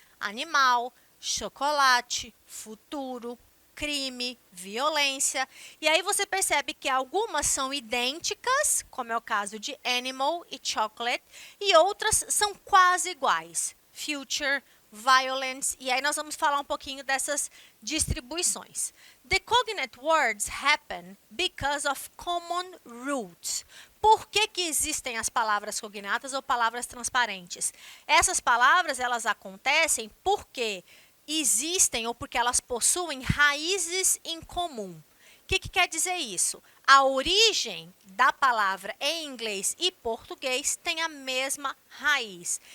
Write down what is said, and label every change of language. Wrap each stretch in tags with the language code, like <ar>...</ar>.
<pt>Animal, chocolate, futuro, crime, violência. E aí você percebe que algumas são idênticas, como é o caso de animal e chocolate, e outras são quase iguais. Future, violence, e aí nós vamos falar um pouquinho dessas distribuições.</pt> <en>The cognate words happen because of common roots.</en> <pt>Por que existem as palavras cognatas ou palavras transparentes? Essas palavras, elas acontecem porque existem ou porque elas possuem raízes em comum. O que quer dizer isso? A origem da palavra em inglês e português tem a mesma raiz.</pt>